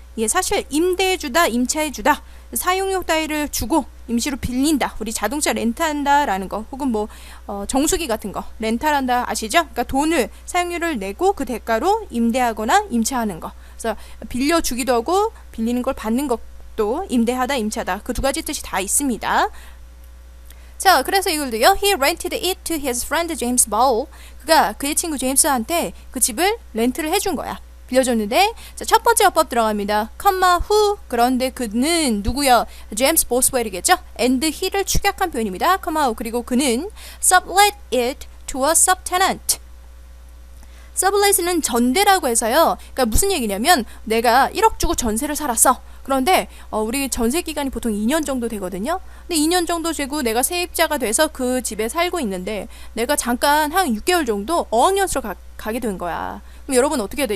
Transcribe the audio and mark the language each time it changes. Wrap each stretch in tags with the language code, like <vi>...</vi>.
<ko>예, 사실 임대해주다, 임차해주다, 사용료 따위를 주고 임시로 빌린다, 우리 자동차 렌트한다 라는 거, 혹은 뭐 정수기 같은 거 렌탈한다 아시죠? 그러니까 돈을, 사용료를 내고 그 대가로 임대하거나 임차하는 거. 그래서 빌려주기도 하고 빌리는 걸 받는 것도 임대하다, 임차다, 그 두 가지 뜻이 다 있습니다. 자, 그래서 이걸도요,</ko> <en>he rented it to his friend James Ball.</en> <ko>그가 그의 친구 제임스한테 그 집을 렌트를 해준 거야. 빌려줬는데, 자, 첫 번째 어법 들어갑니다. 컴마 who, 그런데 그는 누구야? 제임스 보스웰이겠죠? and he를 축약한 표현입니다. 컴마 who, 그리고 그는</ko> <en>sublet it to a subtenant.</en> <ko>sublet은 전대라고 해서요, 그러니까 무슨 얘기냐면 내가 1억 주고 전세를 살았어. 그런데 우리 전세 기간이 보통 2년 정도 되거든요. 근데 2년 정도 되고 내가 세입자가 돼서 그 집에 살고 있는데 내가 잠깐 한 6개월 정도 어학연수로 가게 된 거야. 그럼 여러분 어떻게 해야 돼?</ko>